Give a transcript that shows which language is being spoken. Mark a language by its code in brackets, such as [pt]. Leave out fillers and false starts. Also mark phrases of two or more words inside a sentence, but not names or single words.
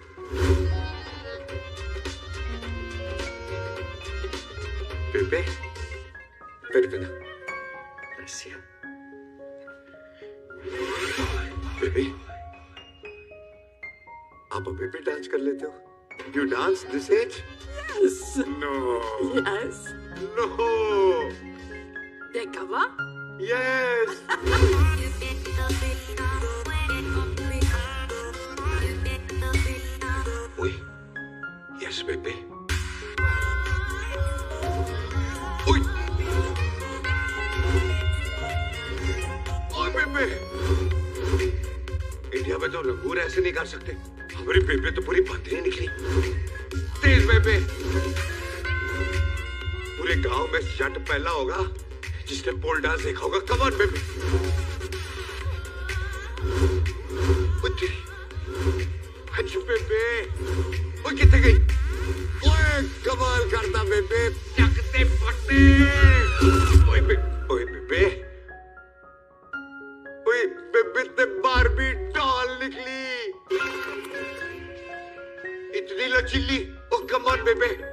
[hi] बेबे बैठ ना। बेबी आप अभी भी डांस कर लेते हो? [en] You dance this age? Yes. No. Yes. No. [hi] देखा वाह? [en] Yes. Oi. Yes, baby. Oi. Oi, baby. [hi] इंडिया में तो लंगूर ऐसे नहीं कर सकते। हमारी बेबे तो पूरी बंदरी निकली। तेज बेबे। पूरे गांव में जट पहला होगा जिसने पोल डांस देखा होगा। [en] come on baby. [hi] अच्छी बेबे। ओए कितने गई? ओए कमाल करता बेबे। [pa] ਚੱਕ ਤੇ ਫੱਟੇ। ਓਏ ਬੇਬੇ। ਓਏ ਬੇਬੇ ਤੇ ਬਾਰਬੀ ਡੌਲ ਨਿਕਲੀ। [hi] इतनी लचीली। ओ [en] come on [hi] बेबे।